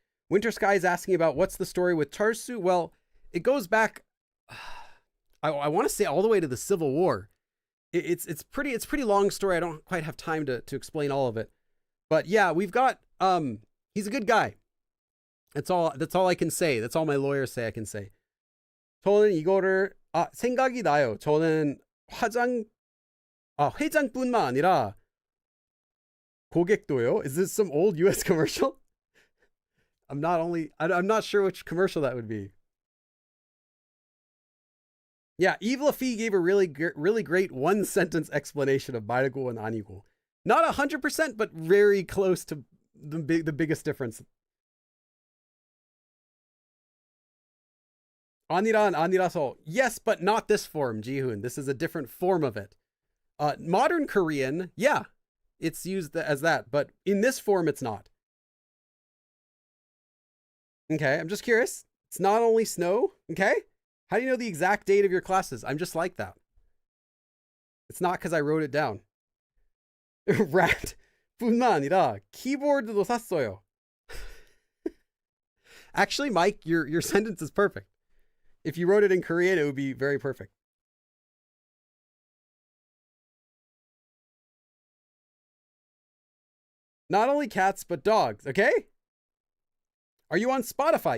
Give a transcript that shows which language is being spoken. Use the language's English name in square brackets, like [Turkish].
[English] Winter Sky is asking about what's the story with Charsu. Well, it goes back, I want to say all the way to the Civil War. It's pretty long story. I don't quite have time to explain all of it. But yeah, we've got, he's a good guy. That's all I can say. That's all my lawyers say I can say. [Korean] 저는 이거를 생각이 나요. 저는 회장뿐만 아니라 고객도요. [English] Is this some old US commercial? I'm not sure which commercial that would be. Yeah, Eve Lafie gave a really great one sentence explanation of 말고 and 아니고. Not 100%, but very close to the biggest difference. [Korean] 아니라 and 아니라서. [English] Yes, but not this form, Jihoon. This is a different form of it. Modern Korean, yeah, it's used as that, but in this form, it's not. Okay, I'm just curious. It's not only snow, okay? How do you know the exact date of your classes? I'm just like that. It's not because I wrote it down. Rat. [Korean] 뿐만 아니라 키보드도 샀어요. [English] Actually, Mike, your sentence is perfect. If you wrote it in Korean, it would be very perfect. Not only cats, but dogs, okay? Are you on Spotify?